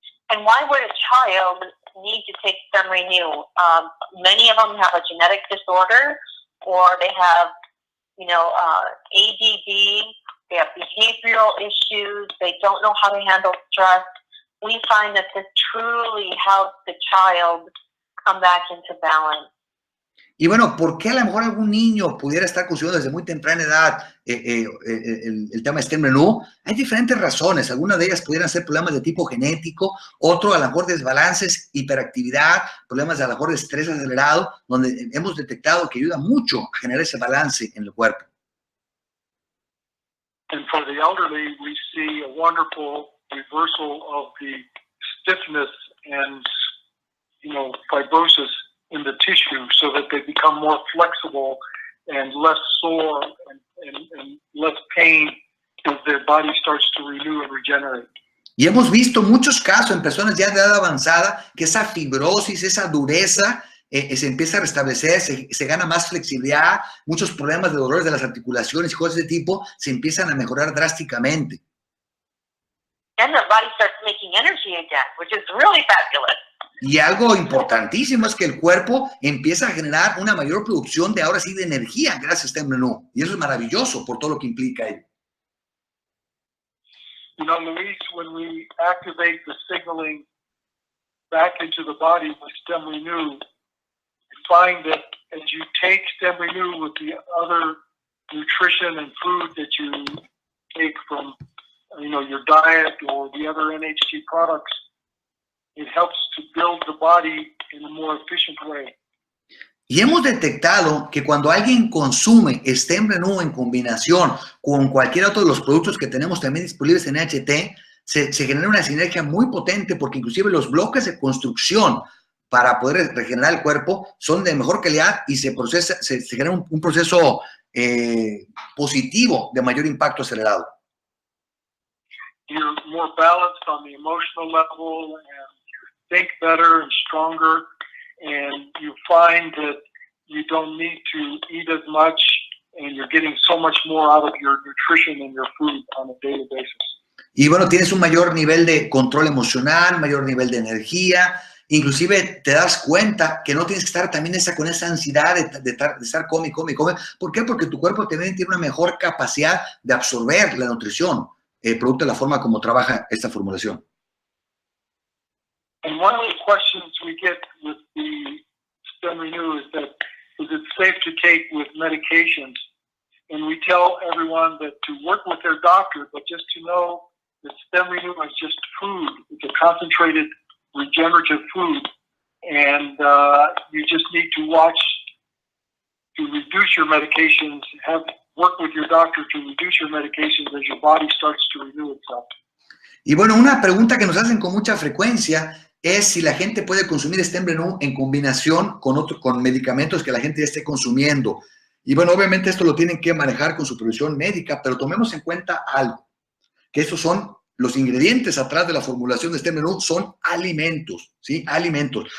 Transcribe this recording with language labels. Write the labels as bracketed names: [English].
[English] And why would a child need to take Stemrenu? Many of them have a genetic disorder, or they have, ADD, they have behavioral issues, they don't know how to handle stress. We find that this truly helps the child come back into balance. [Spanish] Y bueno, ¿por qué a lo mejor algún niño pudiera estar consumiendo desde muy temprana edad el tema de Stemrenu? Hay diferentes razones. Algunas de ellas pudieran ser problemas de tipo genético, otro a lo mejor desbalances, hiperactividad, problemas a lo mejor de estrés acelerado, donde hemos detectado que ayuda mucho a generar ese balance en el cuerpo. [English] And for the elderly, we see a wonderful reversal of the stiffness and, fibrosis in the tissue, so that they become more flexible and less sore and less pain as their body starts to renew and regenerate. [Spanish] Y hemos visto muchos casos en personas ya de edad avanzada que esa fibrosis, esa dureza se empieza a restablecer, se gana más flexibilidad, muchos problemas de dolores de las articulaciones y cosas de tipo se empiezan a mejorar drásticamente. [English] And their body starts making energy again, which is really fabulous. [Spanish] Y algo importantísimo es que el cuerpo empieza a generar una mayor producción de ahora sí de energía gracias a Stemrenu. Y eso es maravilloso por todo lo que implica ello. [English] Luis, when we activate the signaling back into the body with Stemrenu, you find that as you take Stemrenu with the other nutrition and food that you take from, your diet or the other NHT products, it helps to build the body in a more efficient way. [Spanish] Y hemos detectado que cuando alguien consume Stemrenu en combinación con cualquier otro de los productos que tenemos también disponibles en NHT, se genera una sinergia muy potente, porque inclusive los bloques de construcción para poder regenerar el cuerpo son de mejor calidad y se genera un proceso positivo de mayor impacto acelerado. [English] You're more balanced on the emotional level, and you think better and stronger, and you find that you don't need to eat as much, and you're getting so much more out of your nutrition and your food on a daily basis. [Spanish] Y bueno, tienes un mayor nivel de control emocional, mayor nivel de energía, inclusive te das cuenta que no tienes que estar también con esa ansiedad de estar come. ¿Por qué? Porque tu cuerpo también tiene una mejor capacidad de absorber la nutrición, producto de la forma como trabaja esta formulación. [English] And one of the questions we get with the Stemrenu is it safe to take with medications? And we tell everyone that to work with their doctor, but just to know that Stemrenu is just food. It's a concentrated regenerative food, and you just need to watch to reduce your medications, work with your doctor to reduce your medications as your body starts to renew itself. [Spanish] Y bueno, una pregunta que nos hacen con mucha frecuencia es si la gente puede consumir Stemrenu en combinación con medicamentos que la gente ya esté consumiendo. Y bueno, obviamente esto lo tienen que manejar con supervisión médica, pero tomemos en cuenta algo, que estos son los ingredientes atrás de la formulación de Stemrenu, son alimentos, ¿sí? Alimentos.